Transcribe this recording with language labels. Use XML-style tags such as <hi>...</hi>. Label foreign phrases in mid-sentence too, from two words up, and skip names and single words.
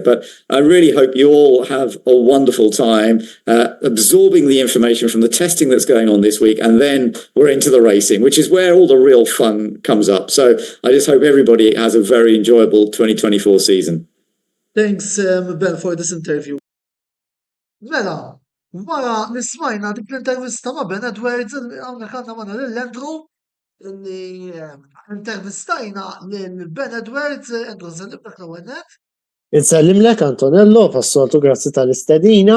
<en>But I really hope you all have a wonderful time absorbing the information from the testing that's going on this week. And then we're into the racing, which is where all the real fun comes up. So I just hope everybody has a very enjoyable 2024 season. Thanks, Ben, for this interview.</en> <mt>Mela, wara li smajna dik l-intervista ma' Ben Edwards, hawnhekk għandna magħna lill-Andrew, li intervistajna lil Ben Edwards, Andrew Zarb l-ewwel nett. Insellimlek Antonello, passoltu grazzi tal-istedina.</mt>